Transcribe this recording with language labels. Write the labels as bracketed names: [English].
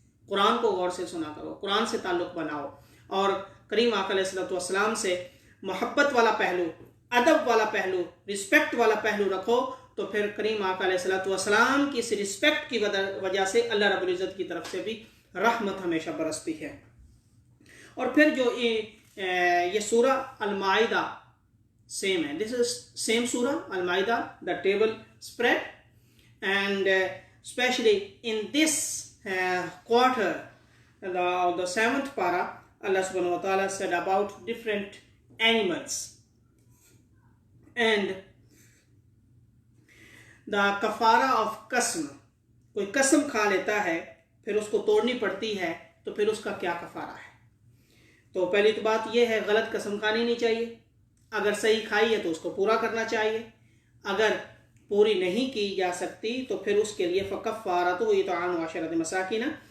[Urdu] قرآن کو غور سے سنا کرو، قرآن سے تعلق بناؤ، اور کریم آقا علیہ الصلوۃ والسلام سے محبت والا پہلو، ادب والا پہلو، رسپیکٹ والا پہلو رکھو. تو پھر کریم آقا علیہ الصلوۃ والسلام کی اس رسپیکٹ کی وجہ سے اللہ رب العزت کی طرف سے بھی رحمت ہمیشہ برستی ہے. اور پھر جو یہ سورہ المائدہ same ہے، [English] this is same surah al-Ma'idah, the table spread, and especially in this quarter, the 7th para, Allah subhanahu wa ta'ala said about different animals, and the kafara of qasm. [Urdu] کوئی قسم کھا لیتا ہے پھر اس کو توڑنی پڑتی ہے تو پھر اس کا کیا کفارہ ہے. تو پہلی تو بات یہ ہے، غلط قسم کھانی نہیں چاہیے. اگر صحیح کھائی ہے تو اس کو پورا کرنا چاہیے. اگر پوری نہیں کی جا سکتی تو پھر اس کے لیے [Arabic] فکفارتہ اطعام 10 مساکین.